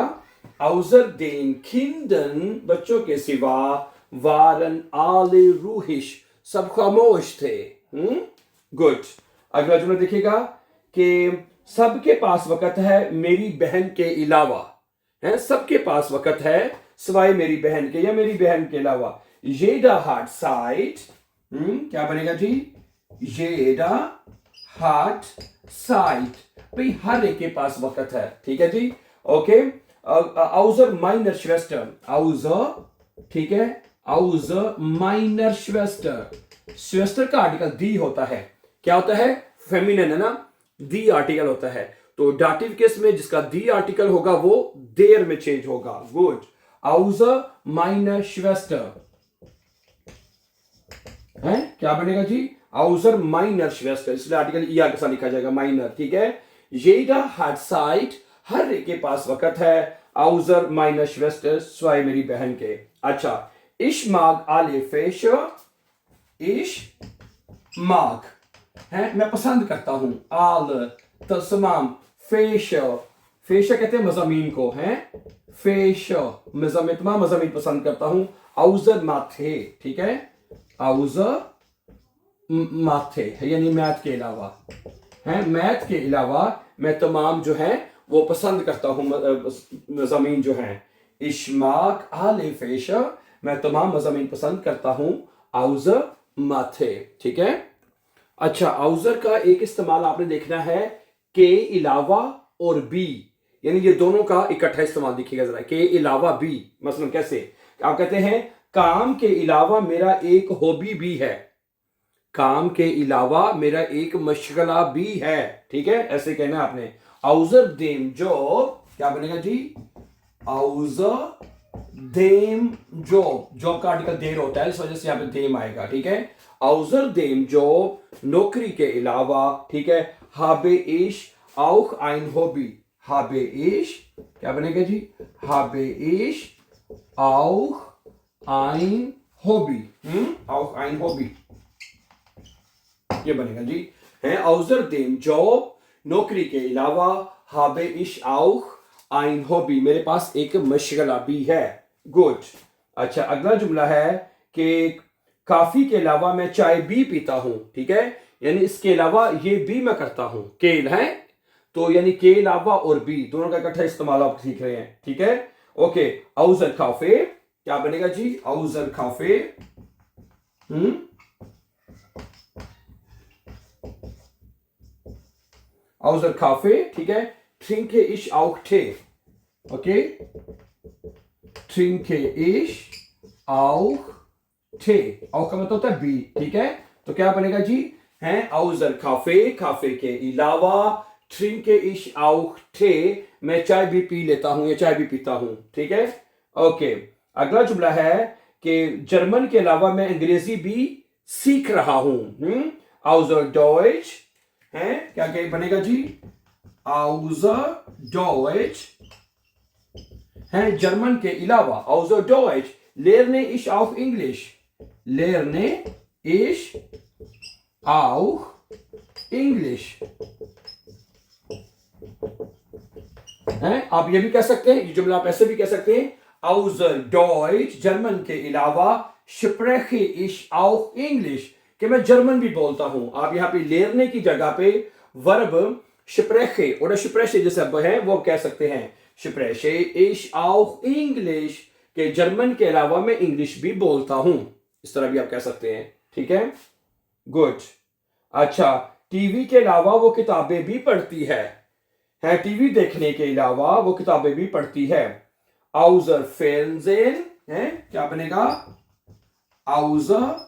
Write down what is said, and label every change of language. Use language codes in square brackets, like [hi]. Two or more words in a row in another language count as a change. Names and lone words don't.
[de] außer den Kindern [hi] बच्चों के सिवा, [de] waren alle ruhig [hi] सब खामोश थे। गुड। अगला जुमला देखिएगा कि सबके पास वक्त है मेरी बहन के अलावा। है, सबके पास वक्त है सिवाय मेरी बहन के या मेरी बहन के अलावा। [de] jeder hat Zeit, [hi] क्या बनेगा जी? [de] jeder hat Zeit, [hi] भाई हर एक के पास वक्त है। ठीक है जी, ओके। [de] außer meiner Schwester, außer। [hi] ठीक है, [de] außer meiner Schwester, [hi] Schwester का आर्टिकल दी होता है। क्या होता है? फेमिनिन है ना, दी आर्टिकल होता है। तो [en] dative case [hi] में जिसका दी आर्टिकल होगा वो देर में चेंज होगा। गुड। [de] außer meiner Schwester [hi] है, क्या बनेगा जी? [de] außer meiner Schwester, [hi] इसलिए आर्टिकल ईआर के साथ लिखा जाएगा, माइनर। ठीक है, [de] jeder hat Zeit, [hi] हर एक के पास वक्त है। [de] außer meiner Schwester, [hi] सिवाय मेरी बहन के। अच्छा, [de] ich mag alle Fische, ich mag है, [hi] मैं पसंद करता हूं। alle तमाम, Fische, Fische कहते हैं मज़ामीन को, है। Fische मज़ामीन, तमाम मज़ामीन पसंद करता हूं। [de] außer Mathe, [hi] ठीक है, außer माथे यानी मैथ के अलावा, है। मैथ के अलावा मैं तमाम जो है वो पसंद करता हूं मज़ामीन जो हैं। [de] ich mag alle Fische, [hi] मैं तमाम मज़ामीन पसंद करता हूं। [de] außer Mathe, [hi] ठीक है। अच्छा, außer का एक इस्तेमाल आपने देखना है के अलावा और बी, यानी ये दोनों का इकट्ठा इस्तेमाल देखिएगा जरा। के अलावा बी, मसलन कैसे? आप कहते हैं काम के अलावा मेरा एक हॉबी भी है, काम के अलावा मेरा एक मशगला भी है। ठीक है, ऐसे कहना है आपने। [de] außer dem Job, [hi] क्या बनेगा जी? [de] außer dem Job, [hi] जॉब का आर्टिकल देर होता है, इस वजह से यहां पे देम आएगा। ठीक है, [de] außer dem Job, [hi] नौकरी के अलावा। ठीक है, [de] habe ich auch ein Hobby, habe ich, [hi] क्या बनेगा जी? [de] habe ich auch ein Hobby, auch ein Hobby, [hi] ये बनेगा जी। है, [de] außer dem Job, [hi] नौकरी के अलावा। [de] habe ich auch ein Hobby, [hi] मेरे पास एक मशगला भी है। गुड। अच्छा, अगला जुमला है कि काफी के अलावा मैं चाय भी पीता हूं। ठीक है, यानी इसके अलावा ये भी मैं करता हूं। केल है, तो यानी के अलावा और बी दोनों का इकट्ठा इस्तेमाल आप सीख रहे हैं। ठीक है, ओके। [de] außer Kaffee, [hi] क्या बनेगा जी? [de] außer Kaffee, außer Kaffee, [hi] ठीक है। [de] trinke ich auch Tee, ओके। trinke ich auch Tee, auch [hi] का मतलब होता है बी। ठीक है, तो क्या बनेगा जी? है, [de] außer Kaffee, [hi] काफे के अलावा। [de] trinke ich auch Tee, [hi] मैं चाय भी पी लेता हूं या चाय भी पीता हूं। ठीक है, ओके। अगला जुमला है कि जर्मन के अलावा मैं अंग्रेजी भी सीख रहा हूं। [de] außer Deutsch, [hi] है, क्या क्या बनेगा जी? [de] außer Deutsch [hi] है जर्मन के अलावा [de] außer Deutsch lerne ich auch English lerne ich auch English [hi] है आप ये भी कह सकते हैं ये जुमला आप ऐसे भी कह सकते हैं [de] außer Deutsch [hi] जर्मन के अलावा [de] spreche ich auch English [hi] कि मैं जर्मन भी बोलता हूं आप यहां पे लेरने की जगह पे वर्ब [de] spreche oder spreche [hi] जैसे अब है वो कह सकते हैं [de] spreche ich auch English [hi] कि जर्मन के अलावा मैं इंग्लिश भी बोलता हूं इस तरह भी आप कह सकते हैं ठीक है गुड अच्छा टीवी के अलावा वो किताबें भी पढ़ती है टीवी देखने के अलावा वो किताबें भी पढ़ती है [de] außer Fernsehen [hi] है क्या बनेगा außer